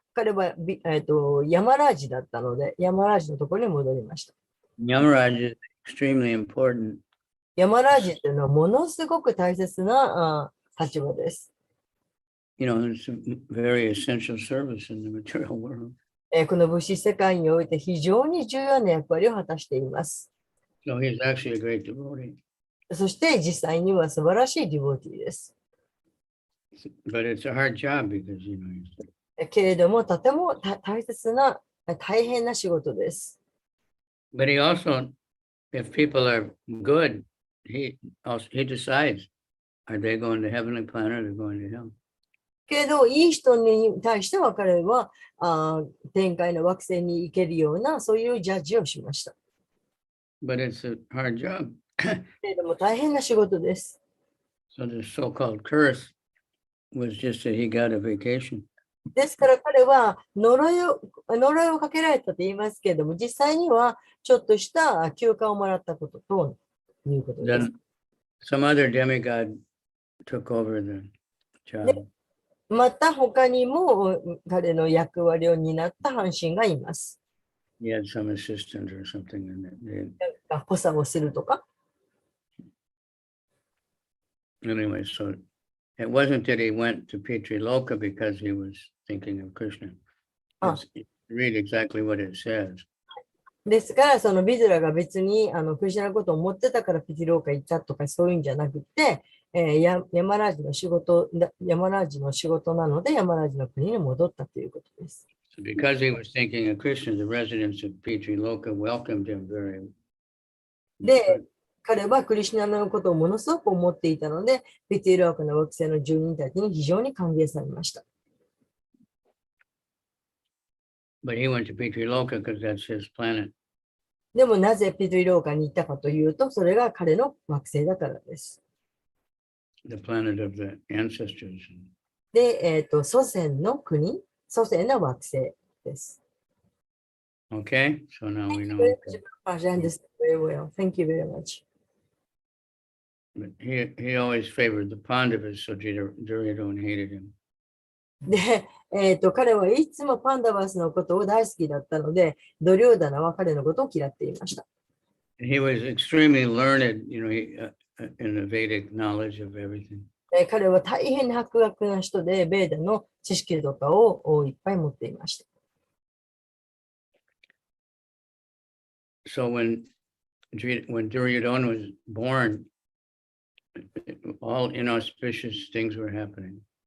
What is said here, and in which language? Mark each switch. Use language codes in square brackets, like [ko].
[ja] 彼はヤマラージだったので、ヤマラージのところに戻りました。 [en] Yamaraj is extremely important. [ja] ヤマラージというのはものすごく大切な立場です。 [en] It's a very essential service in the material world. [ja] この物質世界において非常に重要な役割を果たしています。 [en] So he's actually a great devotee. [ja] そして実際には素晴らしいディボティです。 [en] But it's a hard job because, [ja] けれども、とても大切な、大変な仕事です。 [en] but he also, if people are good, he decides, are they going to heavenly planet or going to hell? [ja] けど、いい人に対しては彼は天界の惑星に行けるような、そういうジャッジをしました。 [en] But it's a hard job. [ja] けれども、大変な仕事です。 [en] So the so-called curse was just that he got a vacation. [ja] ですから彼は呪いをかけられたと言いますけれども、実際にはちょっとした休暇をもらったことということです。 [en] Then some other demigod took over the job. [ja] また他にも彼の役割を担った半身がいます。 [en] He had some assistant or something in it. [ja] 補佐をするとか。 [en] Anyway, so it wasn't that he went to Pitriloka because he was thinking of Krishna. Read exactly what it says. [ja] ですから、そのビドゥラが別にクリシュナのことを思ってたからピティローカ行ったとかそういうんじゃなくて、ヤマラージの仕事なので、ヤマラージの国に戻ったということです。 [en] So because he was thinking of Krishna, the residents of Pitriloka welcomed him very. [ja] で、彼はクリシュナのことをものすごく思っていたので、ピティローカの惑星の住人たちに非常に歓迎されました。 [en] But he went to Pitriloka because that's his planet. [ja] でもなぜピティローカに行ったかというと、それが彼の惑星だからです。 [en] The planet of the ancestors. [ja] で、祖先の国、祖先の惑星です。 [en] Okay, so now we know. I understand very well. Thank you very much. But he always favored the Pandavas, so Duryodhana hated him. [ja] で、彼はいつもパンダバスのことを大好きだったので、ドリョーダナは彼のことを嫌っていました。 [en] He was extremely learned, in the Vedic knowledge of everything. [ja] 彼は大変な博学な人で、ベーダの知識とかをいっぱい持っていました。 [en] So when Duryodhana was born, all inauspicious things were happening.